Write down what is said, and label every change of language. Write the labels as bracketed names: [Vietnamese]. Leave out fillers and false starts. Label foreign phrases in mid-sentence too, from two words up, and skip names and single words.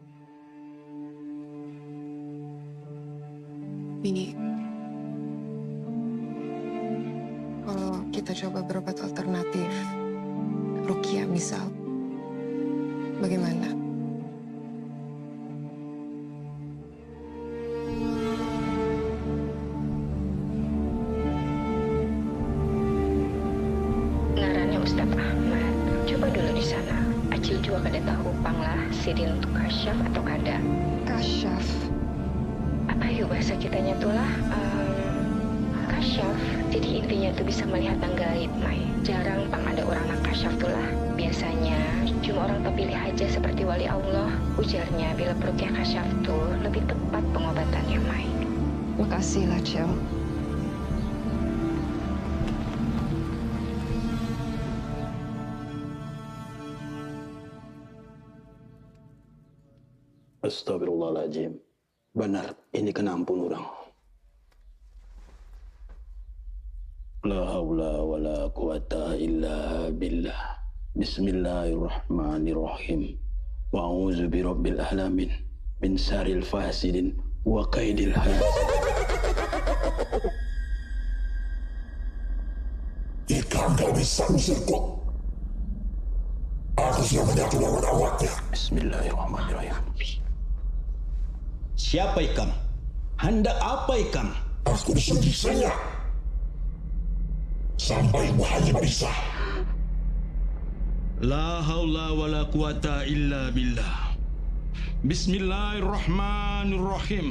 [Banjar] Ini, kalau kita coba berobat alternatif, Rukia misal, bagaimana? Ngarannya Ustadz Ahmad. Coba dulu di sana. Acil juga kada tahu panglah sidin untuk kasyaf atau kada. Kasyaf? Apa yuk bahasa kitanya tuh lah? Kasyaf. Jadi intinya tuh bisa melihat yang gaib, Mai. Jarang pang ada orang nak kasyaf tuh lah. Biasanya cuma orang terpilih aja seperti wali Allah. Ujarnya bila perukyah kasyaf tuh lebih tepat pengobatannya, Mai. Makasih lah, Cel. [Arabic] أستغفر الله العظيم. [Banjar] Benar, ini kena ampun orang. [Arabic] لا حول ولا قوة إلا بالله. بسم الله الرحمن الرحيم. وأعوذ برب العالمين من شر الفاسدين وكيد الحاسد. [Banjar] Jika engkau bisa usirku, aku sudah menyatu lawan awaknya. [Arabic] بسم الله الرحمن الرحيم. [Banjar] Siapa ikam? Hendak apa ikam? Aku disuruh saja. Sampai bahaya bisa. [Arabic] لا حول ولا قوة إلا بالله. بسم الله الرحمن الرحيم.